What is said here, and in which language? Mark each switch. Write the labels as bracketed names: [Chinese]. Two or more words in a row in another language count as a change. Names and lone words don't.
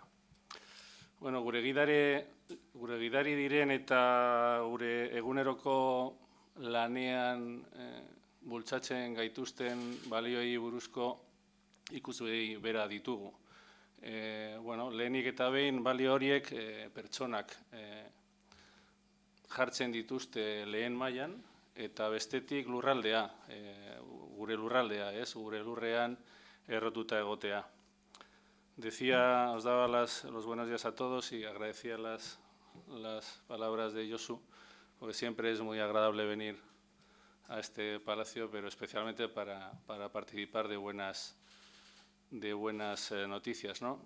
[Basque] Bueno, gure gidari diren eta gure eguneroko lanean bultzatzen gaituzten balioei buruzko ikuspeegi bera ditugu. Bueno, lehenik eta behin balio horiek pertsonak jartzen dituzte lehen mailan eta bestetik lurraldea, gure lurraldea, ez, gure lurrean errotuta egotea. [Spanish] Os daba los buenos días a todos y agradecía las palabras de Josu, porque siempre es muy agradable venir a este palacio, pero especialmente para participar de buenas noticias, ¿no?